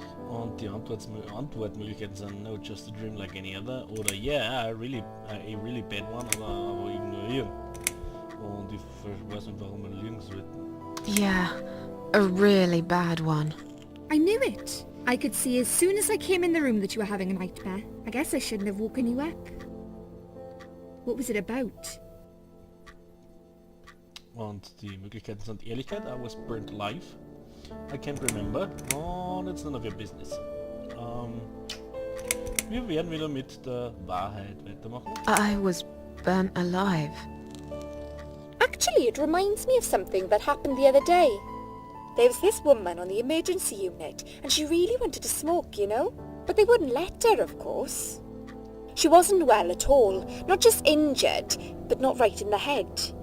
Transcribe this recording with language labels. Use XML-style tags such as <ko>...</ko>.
<de>Und die Antwortmöglichkeiten sind</de> <en>no, just a dream like any other. Oder yeah, a really bad one,</en> <de>aber ignorieren. Und ich weiß nicht, warum wir lügen sollten.</de> <en>Yeah, a really bad one. I knew it. I could see as soon as I came in the room that you were having a nightmare. I guess I shouldn't have woken you up. What was it about?</en> <de>Und die Möglichkeiten sind Ehrlichkeit,</de> <en>I was burnt alive. I can't remember. Und it's none of your business.</en> <de>Wir werden wieder mit der Wahrheit weitermachen.</de> <en>I was burnt alive. Actually, it reminds me of something that happened the other day. There was this woman on the emergency unit, and she really wanted to smoke, you know? But they wouldn't let her, of course. She wasn't well at all, not just injured, but not right in the head.</en>